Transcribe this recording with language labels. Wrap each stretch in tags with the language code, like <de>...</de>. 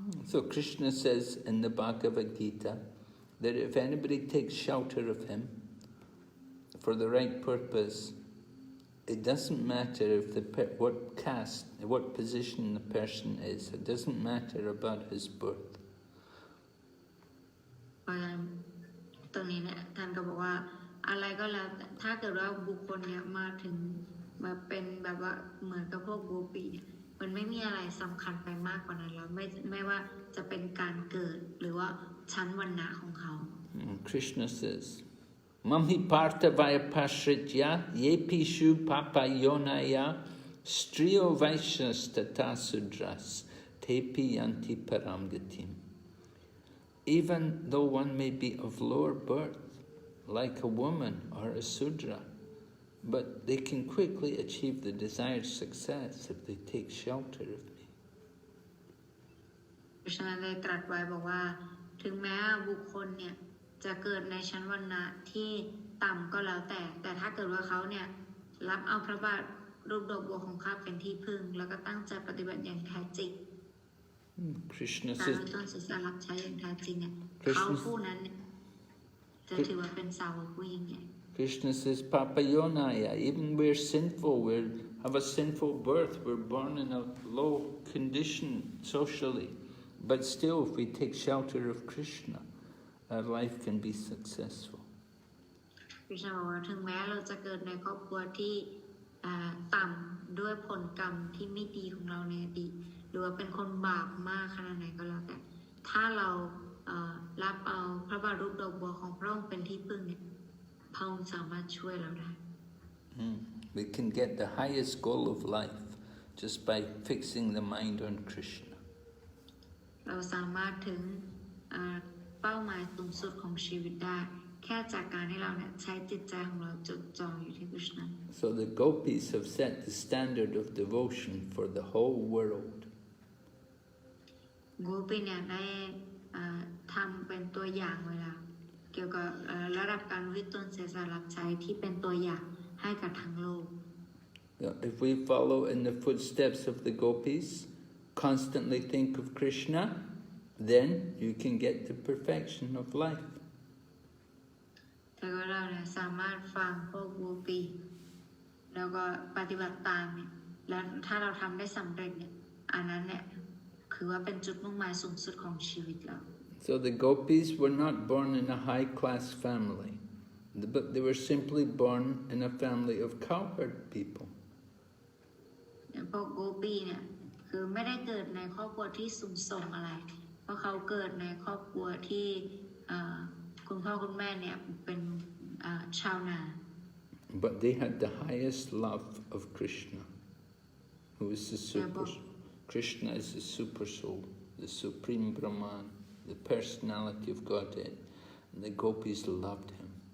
<en>So Krishna says in the Bhagavad Gita that if anybody takes shelter of him for the right purpose, it doesn't matter what caste, what position the person is. It doesn't matter about his birth.</en> <th>เพราะฉะนั้นตรงนี้เนี่ยท่านก็บอกว่าอะไรก็แล้วถ้าเกิดว่าบุคคลเนี่ยมาถึงมาเป็นแบบว่าเหมือนกับพวกโกปีเนี่ยมันไม่มีอะไรสำคัญไปมากกว่านั้นแล้วไม่ว่าจะเป็นการเกิดหรือว่าชั้นวรรณะของเขา</th> <en>Krishna says,</en> <sa>Mamhi partha vaya pashritya yepishu papayonaya striyo vaishas tata sudras tepi yanti paramgatim.</sa> <en>Even though one may be of lower birth, like a woman or a sudra, but they can quickly achieve the desired success if they take shelter of me.</en> <th>เพราะฉะนั้นได้ตรัสไว้บอกว่าถึงแม้บุคคลเนี่ยจะเกิดในชั้นวรรณะที่ต่ำก็แล้วแต่ถ้าเกิดว่าเขาเนี่ยรับเอาพระบาทรูปดอกบัวของข้าเป็นที่พึ่งแล้วก็ตั้งใจปฏิบัติอย่างแท้จริง</th> <en>Krishna</en> <th>การ</th> <en>says,</en> <th>ต้นศีรษะรับใช้อย่างแท้จริงเนี่ยเขาผู้นั้นจะถือว่าเป็นสาวกผู้ยิ่งใหญ่</th> <en>Krishna says, Papayonaya, even we're sinful, we have a sinful birth, we're born in a low condition socially, but still if we take shelter of Krishna, our life can be successful.</en> <th>คริชนาบอกว่าถึงแม้เราจะเกิดในครอบครัวที่ต่ำด้วยผลกรรมที่ไม่ดีของเราในอดีตหรือว่าเป็นคนบาปมากขนาดไหนก็แล้วแต่ถ้าเรารับเอาพระบาทรูปดอกบัวของพระองค์เป็นที่พึ่งเนี่ยพระองค์สามารถช่วยเราได้</th> <en>We can get the highest goal of life just by fixing the mind on Krishna.</en> <th>เราสามารถถึงเป้าหมายสูงสุดของชีวิตได้แค่จากการที่เราเนี่ยใช้จิตใจของเราจดจ่ออยู่ที่กฤษณะ</th> <en>So the Gopīs have set the standard of devotion for the whole world.</en> <th>โกปีเนี่ยได้ทำเป็นตัวอย่างเวลาเกี่ยวกับระดับการวิตนเสียสละรับใช้ที่เป็นตัวอย่างให้กับทั้งโลก</th> <en>If we follow in the footsteps of the Gopīs, constantly think of Krishna, then you can get the perfection of life.</en> <th>แต่ว่าเราเนี่ยสามารถฟังพวกโกปีแล้วก็ปฏิบัติตามเนี่ยแล้วถ้าเราทำได้สำเร็จเนี่ยอันนั้นเนี่ยคือว่าเป็นจุดมุ่งหมายสูงสุดของชีวิตเรา</th> <en>So the Gopīs were not born in a high-class family, but they were simply born in a family of cowherd people.</en> <th>พวกโกปีเนี่ยคือไม่ได้เกิดในครอบครัวที่สูงส่งอะไรเพราะเขาเกิดในครอบครัวที่คุณพ่อคุณแม่เนี่ยเป็นชาวนา</th> <en>But they had the highest love of Krishna, who is the super. Krishna is the super soul, the supreme Brahman, the personality of Godhead, and the Gopīs loved him.</en>